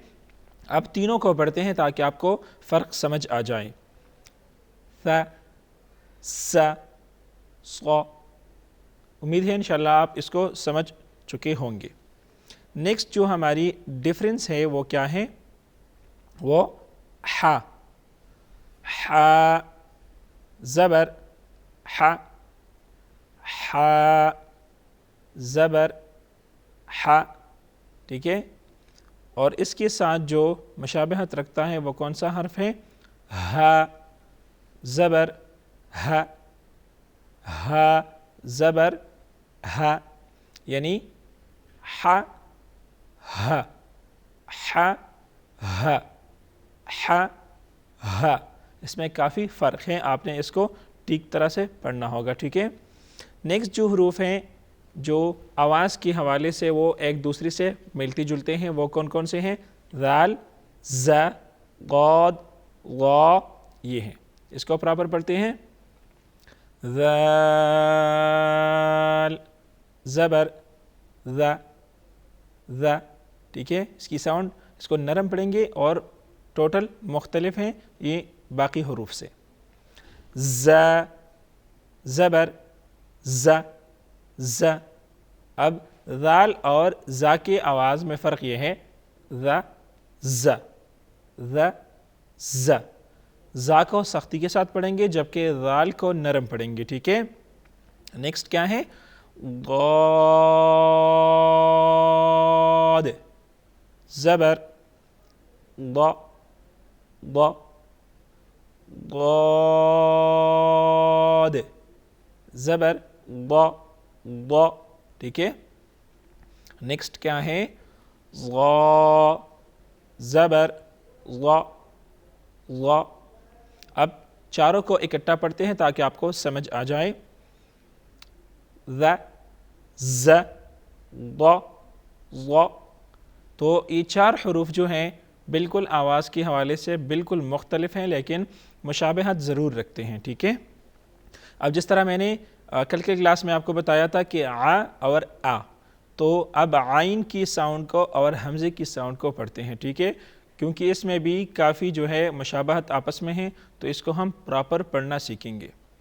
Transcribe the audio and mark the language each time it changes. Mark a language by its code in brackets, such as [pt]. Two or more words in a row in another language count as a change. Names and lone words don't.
[ur] اب تینوں کو پڑھتے ہیں تاکہ آپ کو فرق سمجھ آ جائے۔ ثا، سا، صا، امید ہے انشاءاللہ آپ اس کو سمجھ چکے ہوں گے۔ نیکسٹ جو ہماری ڈیفرنس ہے وہ کیا ہے؟ وہ ہا، ہا، زبر، ہا، ہا، زبر، ہا، ٹھیک ہے، اور اس کے ساتھ جو مشابہت رکھتا ہے وہ کون سا حرف ہے؟ ہا، زبر، ہا، ہا، زبر، ہا، یعنی ہا، ہا، ہا، ہا، ہا، ہا، اس میں کافی فرق ہے، آپ نے اس کو ٹھیک طرح سے پڑھنا ہوگا، ٹھیک ہے۔ نیکسٹ جو حروف ہیں جو آواز کے حوالے سے وہ ایک دوسرے سے ملتے جلتے ہیں وہ کون کون سے ہیں؟ ذال، ز، غاد، غا، یہ ہیں، اس کو پراپر پڑھتے ہیں۔ ذال، زبر، ذ، ذ، ٹھیک ہے، اس کی ساؤنڈ اس کو نرم پڑھیں گے اور ٹوٹل مختلف ہیں یہ باقی حروف سے۔ ز، زبر، ز، ز، اب ذال اور ذا کے آواز میں فرق یہ ہے، ذ، ز، ذ، ز، ذا کو سختی کے ساتھ پڑھیں گے جبکہ ذال کو نرم پڑھیں گے، ٹھیک ہے۔ نیکسٹ کیا ہے؟ ضاد، زبر، ض، ض، ضاد، زبر، ض، ض، ٹھیک ہے۔ نیکسٹ کیا ہے؟ ضا، زبر، ض، ض، اب چاروں کو اکٹھا پڑھتے ہیں تاکہ آپ کو سمجھ آ جائے۔ ذ، ز، ض، ض، تو یہ چار حروف جو ہیں بالکل آواز کے حوالے سے بالکل مختلف ہیں لیکن مشابہت ضرور رکھتے ہیں، ٹھیک ہے۔ اب جس طرح میں نے کل کے کلاس میں آپ کو بتایا تھا کہ آ اور آ، تو اب عین کی ساؤنڈ کو اور حمزے کی ساؤنڈ کو پڑھتے ہیں، ٹھیک ہے، کیونکہ اس میں بھی کافی جو ہے مشابہت آپس میں ہیں، تو اس کو ہم پراپر پڑھنا سیکھیں گے۔